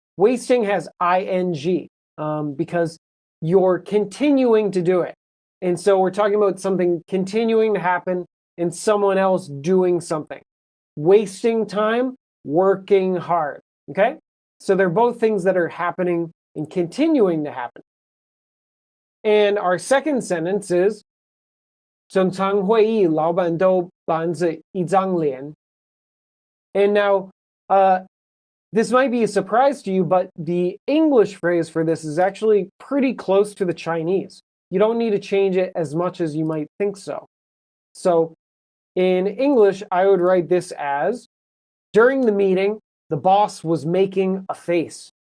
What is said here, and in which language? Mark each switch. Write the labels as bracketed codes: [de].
[en] Wasting has ing because you're continuing to do it. And so we're talking about something continuing to happen and someone else doing something. Wasting time, working hard. Okay? So they're both things that are happening and continuing to happen. And our second sentence is [zh] 整场会议老板都板着一张脸. [en] And now, this might be a surprise to you, but the English phrase for this is actually pretty close to the Chinese. You don't need to change it as much as you might think so. So in English, I would write this as, during the meeting, the boss was making a face.